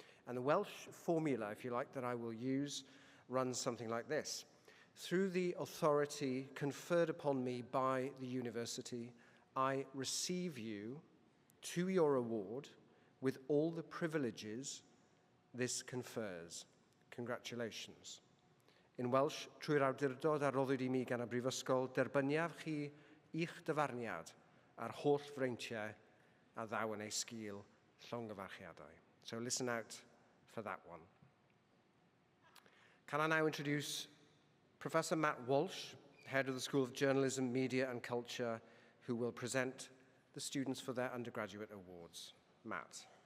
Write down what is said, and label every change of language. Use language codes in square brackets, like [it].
[en] And the Welsh formula, if you like, that I will use runs something like this. Through the authority conferred upon me by the university, I receive you to your award with all the privileges this confers. Congratulations. In Welsh, [cy] trwy'r awdurdod a roddwyd I mi gan y Brifysgol, derbyniaf chi i'ch dyfarniad ar holl freintiau a ddaw yn ei sgil llongyfarchiadau. [en] So listen out for that one. Can I now introduce Professor Matt Walsh, Head of the School of Journalism, Media and Culture, who will present the students for their undergraduate awards. Matt.